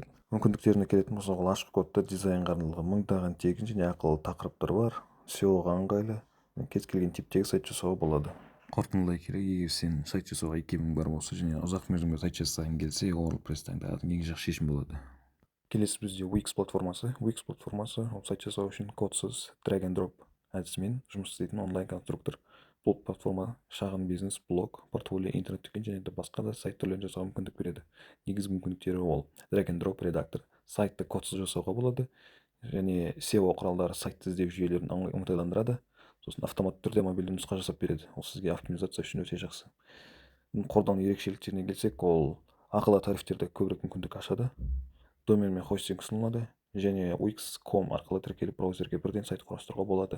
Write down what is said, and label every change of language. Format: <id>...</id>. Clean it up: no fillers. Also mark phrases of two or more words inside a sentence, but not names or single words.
<kk>Мүмкіндіктеріне келетін болсақ, ол ашық кодта дизайнға арналған мыңдаған тегін және ақылы тақырыптар бар. SEO-ға ыңғайлы, кез келген типтегі сайт жасауға болады. Қорытындылай келе, егер сен сайт жасауға икемің бар болса және ұзақ мерзімге сайт жасағың келсе, WordPress таңдаған ең жақсы шешім болады. Келесі бізде Wix платформасы. Wix платформасы ол сайт жасау үшін кодсыз</kk> <en>drag and drop</en> <kk>әдісімен жұмыс істейтін онлайн конструктор. Бұл платформа шағын бизнес, блог, портфолио, интернет-дүкен және де басқа да сайт түрлерін жасауға мүмкіндік береді. Негізгі мүмкіндіктері ол</kk> <en>drag and drop</en> <kk>редактор. Сайтты кодсыз жасауға болады және SEO құралдары сайтты іздеу жүйелерін оңтайландырады. Сосын автоматты түрде мобильді нұсқа жасап береді. Ол сізге оптимизация үшін өте жақсы. Қолдану ерекшеліктеріне келсек, ол ақылы тарифтерде көбірек мүмкіндік ашады. Домен мен хостинг ұсынылады және wix.com арқылы тіркеліп браузерге бірден сайт құрастыруға болады.</kk>